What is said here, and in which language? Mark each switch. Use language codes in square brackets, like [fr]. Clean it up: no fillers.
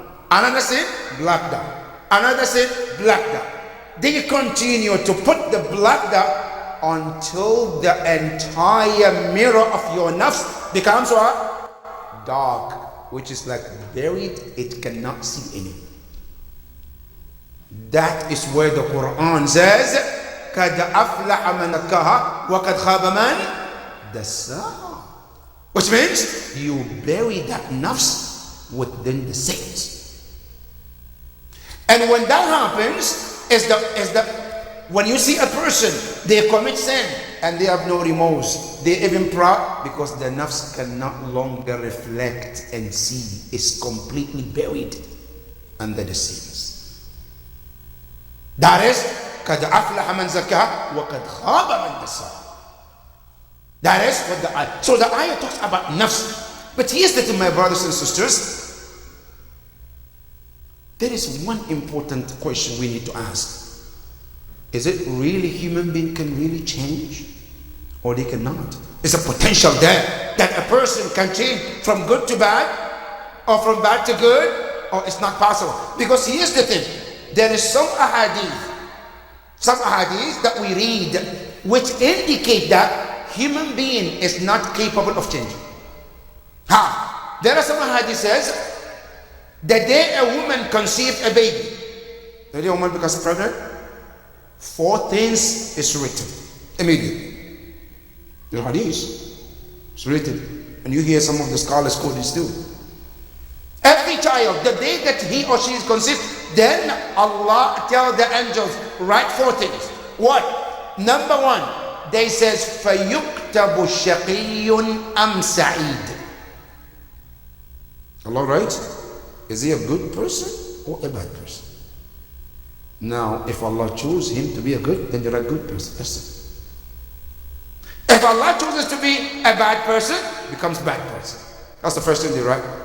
[en] Another sin, black dot. Another sin, black dot. Then you continue to put the black dot until the entire mirror of your nafs becomes what? Dark, which is like buried, it cannot see anything. That is where the Quran says, [ar] قَدْ أَفْلَحَ مَنْ أَكَّهَا وَقَدْ خَابَ مَنْ دَسَّاهَا. [en] Which means you bury that nafs within the saints. And when that happens, when you see a person, they commit sin and they have no remorse, they even proud because the nafs can no longer reflect and see. It's completely buried under the sins. That is, [ar] قَدْ أَفْلَحَ مَنْ زَكَّاهَا وَقَدْ خَابَ مَنْ دَسَّاهَا. [en] That is what the ayah. So the ayah talks about nafs. But here's the thing, my brothers and sisters. There is one important question we need to ask. Is it really human being can really change? Or they cannot? Is a potential there that a person can change from good to bad? Or from bad to good? Or it's not possible? Because here's the thing. There is some ahadith that we read which indicate that human being is not capable of changing. How? There are some ahadith says the day a woman conceives a baby, the day a woman becomes pregnant, 4 things is written immediately. The hadith is written, and you hear some of the scholars quote this too. Every child, the day that he or she is conceived, then Allah tells the angels, write 4 things. What? Number 1, they says, [ar] فَيُكْتَبُ شَقِيٌّ أَمْ سَعِيدٌ. [en] Allah writes, is he a good person or a bad person? Now, if Allah chooses him to be a good, then you're a good person. That's it. If Allah chooses to be a bad person, becomes bad person. That's the first thing they write.